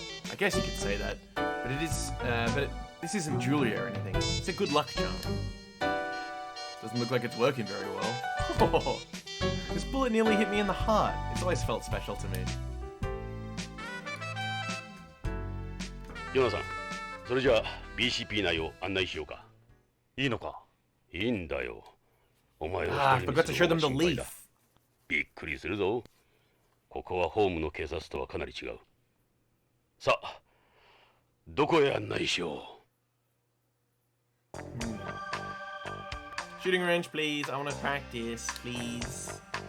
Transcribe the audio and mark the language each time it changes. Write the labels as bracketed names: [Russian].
[English] I guess you could say that, but it is. This isn't jewelry or anything. It's a good luck charm. Doesn't look like it's working very well. This bullet nearly hit me in the heart. It's always felt special to me. [Japanese] ヨナさん、それじゃあ BCP 内を案内しようか。いいのか？いいんだよ。お前を一人にするのが心配だ。びっくりするぞ。ここはホームの警察とはかなり違う。さあ、どこへ案内しよう。 [English] Shooting range, please. I want to practice, please.